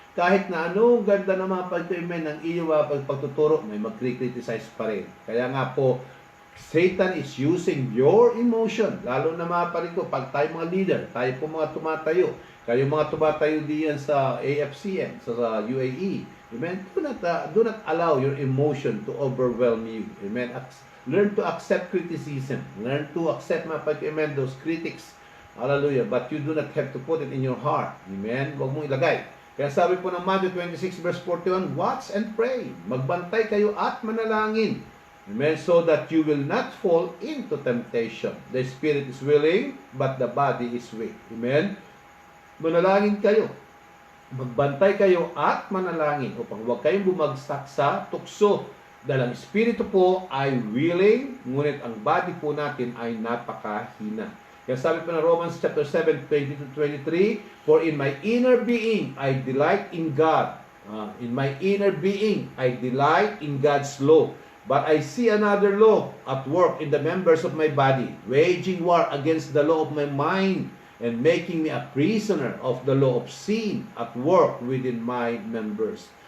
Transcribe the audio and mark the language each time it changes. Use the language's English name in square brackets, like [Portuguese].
[Filipino] Kahit na anong ganda na mga pagtuimen ng iyong pagtuturo, may mag-criticize pa rin. Kaya nga po, [English] Satan is using your emotion. [Filipino] Lalo na mga parin ko, pag tayo mga leader, tayo po mga tumatayo, kayo mga tumatayo diyan sa AFCN, sa UAE, amen? [English] Do not allow your emotion to overwhelm you. Amen? Learn to accept criticism. Learn to accept, amen, those critics. Hallelujah. But you do not have to put it in your heart. [Filipino] Amen? Huwag mong ilagay. Kaya sabi po ng Matthew 26 verse 41, [English] watch and pray. [Filipino] Magbantay kayo at manalangin. Amen? [English] So that you will not fall into temptation. The spirit is willing, but the body is weak. [Filipino] Amen? Manalangin kayo. Magbantay kayo at manalangin upang huwag kayong bumagsak sa tukso. Dahil ang espiritu po ay willing, ngunit ang body po natin ay napakahina. Kaya sabi po ng [English] Romans chapter 7, 20-23, for in my inner being I delight in God. In my inner being I delight in God's law. But I see another law at work in the members of my body, waging war against the law of my mind, and making me a prisoner of the law of sin at work within my members.